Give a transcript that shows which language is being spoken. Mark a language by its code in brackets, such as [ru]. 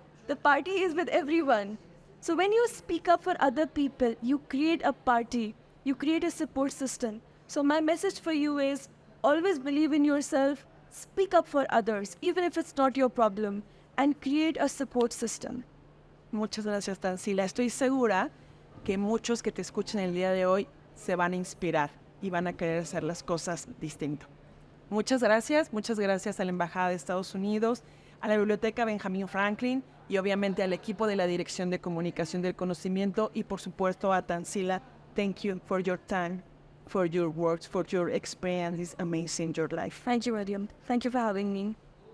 [en] The party is with everyone. So when you speak up for other people, you create a party, you create a support system. So my message for you is always believe in yourself, speak up for others, even if it's not your problem, and create a support system. [es] Muchas gracias, Tanzila. Estoy segura que muchos que te escuchen el día de hoy se van a inspirar y van a querer hacer las cosas distinto. Muchas gracias a la Embajada de Estados Unidos, a la Biblioteca Benjamin Franklin y obviamente al equipo de la Dirección de Comunicación del Conocimiento y por supuesto a Tanzila. [en] Thank you for your time, for your words, for your experience. It's amazing, your life. Thank you, Mariam. Thank you for having me.